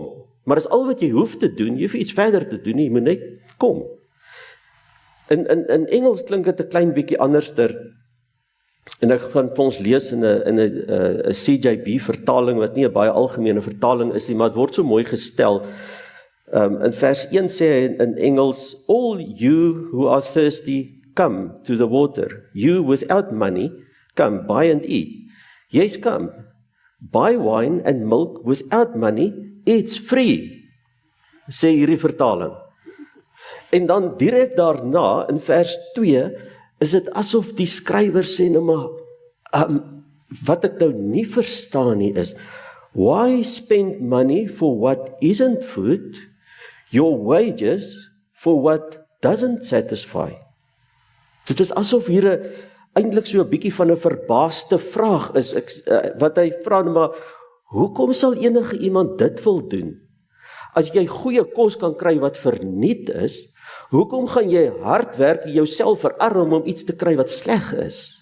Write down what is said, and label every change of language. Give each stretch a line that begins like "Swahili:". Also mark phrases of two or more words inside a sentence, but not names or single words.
Afrikaans: Maar is al wat jy hoef te doen, jy hoef iets verder te doen, jy moet net kom. In Engels klink dit 'n klein bietjie anderster, en ek gaan vir ons lees in 'n CJB vertaling, wat nie 'n baie algemene vertaling is nie, maar dit word so mooi gestel. In vers 1 sê hy in Engels,
English: all you who are thirsty, come to the water. You without money, come, buy and eat. Yes, come, buy wine and milk without money, it's free,
Afrikaans: sê hierdie vertaling. En dan direk daarna, in vers 2, is dit asof die skrywer sê, nou maar, wat ek nou nie verstaan nie is,
English: why spend money for what isn't food, your wages for what doesn't satisfy?
Afrikaans: Dit is asof hier eintlik so 'n bietjie van 'n verbaasde vraag is, wat hy vra, maar hoekom sal enige iemand dit wil doen? As jy goeie kos kan kry wat verniet is, hoekom gaan jy hard werk en jouself verarm om iets te kry wat sleg is?